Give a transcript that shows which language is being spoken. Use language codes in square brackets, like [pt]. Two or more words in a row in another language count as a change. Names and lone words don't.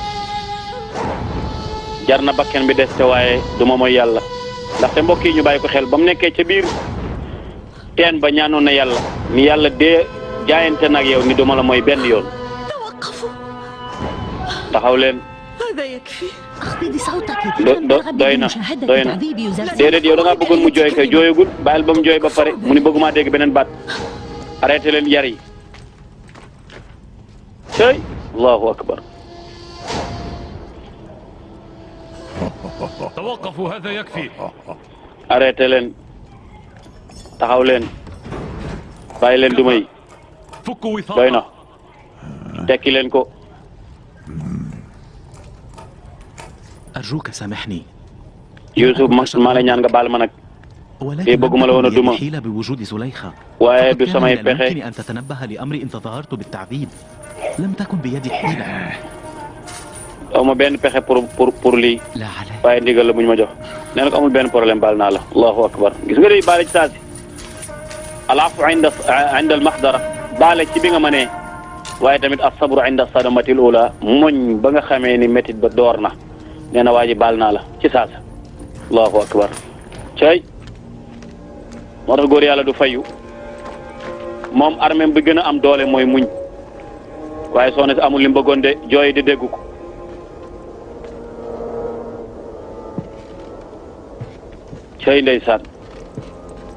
[wo] jar na bakken bi des te waaye du ma mooy yàlla ndaxte mbokk yi ñu bàyyi ko xel ba mu nekkee ca biir teen ba ñaanoon na yàlla ni yàlla dee jaayante nag yow ni duma la mooy benn yoon taxaw leen doy na déedéet yow da ngaa bëggoon mu jooy kay jooyagul bàyyil ba mu jooy ba pare mu ni bëgguma dégg beneen baat arrêté leen yar yi cey [ar] الله أكبر توقفوا هذا يكفي [wo] arrêté leen taxaw leen bàyyi leen duma yi [ar] فكوا وثاقه [wo] doy na tekki leen ko [ar] أرجوك سامحني. [wo] Yusuf maa la ñaan nga baal ma nag [ar] ولكن [wo] bëgguma la woon a duma [ar] حيلة بوجود زليخة. [wo] waaye du [ar] كان [wo] samay [ar] من [wo] pexe [ar] الممكن أن تتنبه لأمر إن تظاهرت بالتعذيب. لم تكن بيدي حيلة. [wo] aw ma benn pexe pour lii [ar] لا علي. [wo] waaye ndigal la bu ñu ma jox nee na ko amul benn problème baal naa la [ar] الله أكبر [wo] gis nga day baale ci saasi [ar] العفو عند المقدرة [wo] baale ci bi nga mënee waaye tamit [ar] الصبر عند الصدمة [wo] ula moñ ba nga xamee ni métit ba door na nee na waa ji baal naa la ci saasa [ar] الله أكبر [wo] cay moo tax góor yàlla du fayu moom armée bi gën a am doole mooy muñ waaye soxna si amul li mu bëggoon de jooy di dégg ko cey ndeysaan